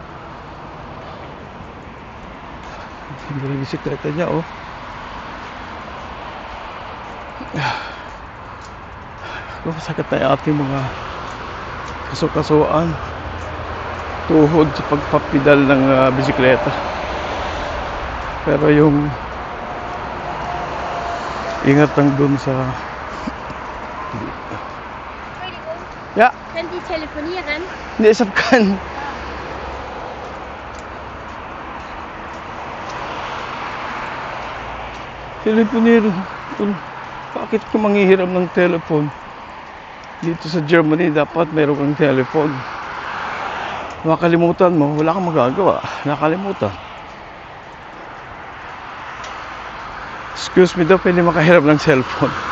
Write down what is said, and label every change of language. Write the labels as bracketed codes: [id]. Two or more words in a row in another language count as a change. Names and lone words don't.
[tl] Yung bisikleta niya masakit na yung ating mga kasukasuan, tuhod sa pagpapidal ng bisikleta. Pero yung ingat lang dun sa ja. [de] Können die telefonieren? Nee, ich hab keinen. Telefonieren. [tl] Bakit ko manghihiram ng telephone? Dito sa Germany, dapat meron kang telephone. Makalimutan mo, wala kang magagawa. Nakalimutan. Excuse me daw, pwede makahiram ng cellphone.